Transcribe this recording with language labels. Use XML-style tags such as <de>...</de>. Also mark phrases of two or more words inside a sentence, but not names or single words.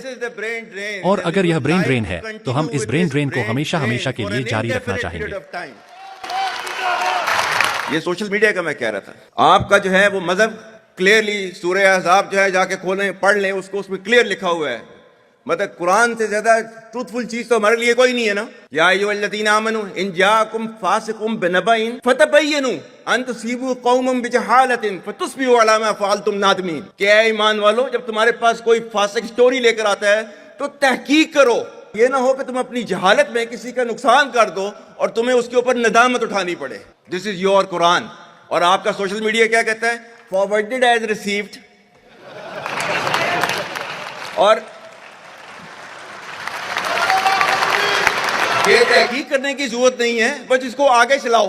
<hi>और अगर यह</hi> <en>brain drain</en> <hi>है तो हम इस</hi> <en>brain drain</en> <hi>को हमेशा हमेशा के लिए जारी रखना चाहेंगे। ये</hi> <en>social media</en> <hi>का मैं कह रहा था। आपका जो है वो मजहब क्लियरली सूरह अहज़ाब जो है जाके खोलें, पढ़ लें उसको, उसमें क्लियर लिखा हुआ है। मतलब कुरान से ज्यादा ट्रूथफुल चीज तो हमारे लिए कोई नहीं है ना।</hi> <ar>يا أيها الذين آمنوا إن جاءكم فاسق بنبإ فتبينوا أن تصيبوا قوما بجهالة فتصبحوا على ما فعلتم نادمين.</ar> <hi>क्या ईमान वालो, जब तुम्हारे पास कोई फासिक स्टोरी लेकर आता है तो तहकीक करो। ये ना हो कि तुम अपनी जहालत में किसी का नुकसान कर दो और तुम्हें उसके ऊपर नदामत उठानी पड़े।</hi> <en>This is your Quran.</en> <hi>और आपका</hi> <en>social media</en> <hi>क्या कहता है?</hi> <en>Forwarded as received.</en> <hi>और ये तहकीक करने की जरूरत नहीं है, बस इसको आगे चलाओ।</hi>